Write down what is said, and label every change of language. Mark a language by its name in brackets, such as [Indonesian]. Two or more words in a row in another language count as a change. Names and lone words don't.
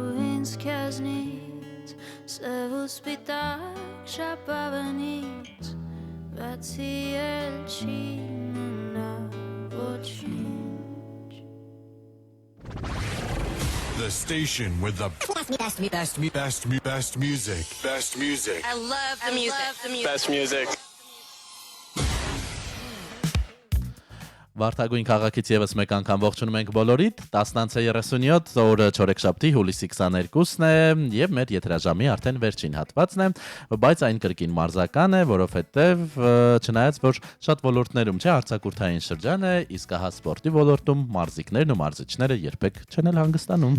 [Armenian] ինձ քեզնից Սև ու սպիտակ շապավանից Բացի էլ չի մնա ոչինչ [English] The station with the best music. Best music. I love the music. Best music. [Armenian] Վարդագույն քաղաքից եւս մեկ անգամ ողջունում ենք բոլորիդ 10:37 օրը չորեքշաբթի հուլիսի 22-ն է եւ մեր եթերաժամի արդեն վերջին հատվածն է բայց այն կրկին մարզական է որովհետեւ չնայած որ շատ ոլորտներում չէ արձակուրդային շրջան է իսկ հա սպորտի ոլորտում մարզիկներն ու մարզիչները երբեք չեն էլ հանգստանում